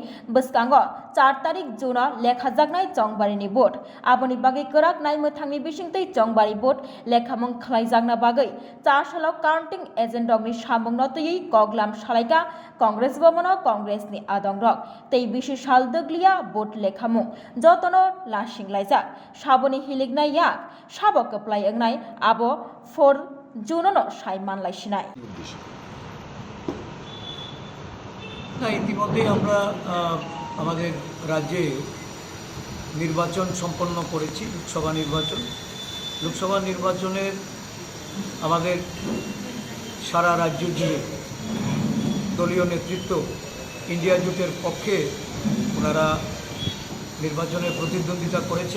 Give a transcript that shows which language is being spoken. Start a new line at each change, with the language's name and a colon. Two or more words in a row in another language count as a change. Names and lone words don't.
Kok Borok: बसकांगो 4 तारिख जुनाव लेखा जागनाय चंगबारिनि भोट आबोनि बागै कोराक नाय मोथांनि बिसिंतै चंगबारि भोट लेखामं खलायजागना बागै 4 सालो
English: counting agent
Kok Borok: रकनि सामं नतयै कगलाम सालाइका कांग्रेस भवन कांग्रेस नि आदं रक तै बिसि साल दगलिया भोट लेखामु जतनो लासिं लाइजा साबनि हिलिगनाय या साबो कपलाय अंगनाय आबो 4 जुननो साइमान लाइसिनाय
Bangla: না ইতিমধ্যে আমরা আমাদের রাজ্যে নির্বাচন সম্পন্ন করেছি লোকসভা নির্বাচনের আমাদের সারা রাজ্য জুড়ে দলীয় নেতৃত্ব ইন্ডিয়া জোটের পক্ষে ওনারা নির্বাচনে প্রতিদ্বন্দ্বিতা করেছেন।